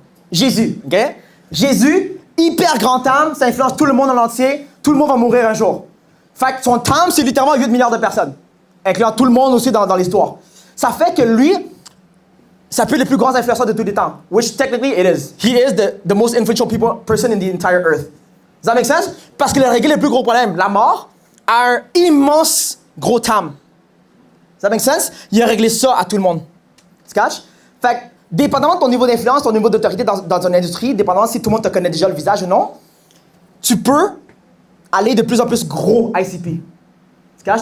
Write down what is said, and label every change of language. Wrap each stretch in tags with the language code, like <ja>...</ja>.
<fr>Jésus, OK? Jésus, hyper grand âme, ça influence tout le monde en entier. Tout le monde va mourir un jour. Fait que son âme, c'est littéralement 8 milliards de personnes, incluant tout le monde aussi dans l'histoire. Ça fait que lui, ça peut être le plus grand influenceur de tous les temps.</fr> <en>Which technically it is. He is the most influential person in the entire earth. Does that make sense?</en> <fr>Parce qu'il a réglé le plus gros problème, la mort, à un immense gros âme.</fr> <en>Does that make sense?</en> <fr>Il a réglé ça à tout le monde. Tu catches? Fait que, dépendamment de ton niveau d'influence, ton niveau d'autorité dans ton industrie, dépendamment si tout le monde te connaît déjà le visage ou non, tu peux aller de plus en plus gros ICP. Tu catches?</fr>